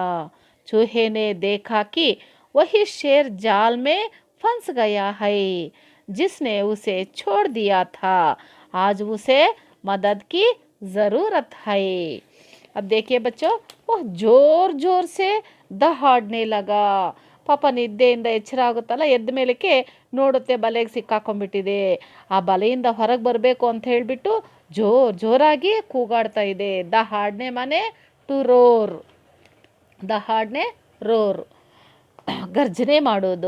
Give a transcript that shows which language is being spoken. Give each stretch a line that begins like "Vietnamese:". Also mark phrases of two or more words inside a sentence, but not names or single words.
Hindi: चूहे ने देखा कि वही शेर जाल में फंस गया है जिसने उसे छोड़ दिया था। आज उसे मदद की ज़रूरत है। अब देखिए बच्चों, वह जोर जोर से दहाड़ने लगा.
Kannada: ಪಾಪ ನಿದ್ದೆಯಿಂದ ಎಚ್ಚರ ಆಗುತ್ತಲ್ಲ, ಎದ್ದ ಮೇಲಕ್ಕೆ ನೋಡುತ್ತೆ ಬಲೆಗೆ ಸಿಕ್ಕಾಕೊಂಡ್ಬಿಟ್ಟಿದೆ. ಆ ಬಲೆಯಿಂದ ಹೊರಗೆ ಬರಬೇಕು ಅಂತ ಹೇಳಿಬಿಟ್ಟು ಜೋರಾಗಿ ಕೂಗಾಡ್ತಾ ಇದೆ. ದಹಾಡ್ನೆ
English: means to roar.
Kannada: ದಹಾಡ್ನೆ ರೋರ್, ಗರ್ಜನೆ ಮಾಡೋದು.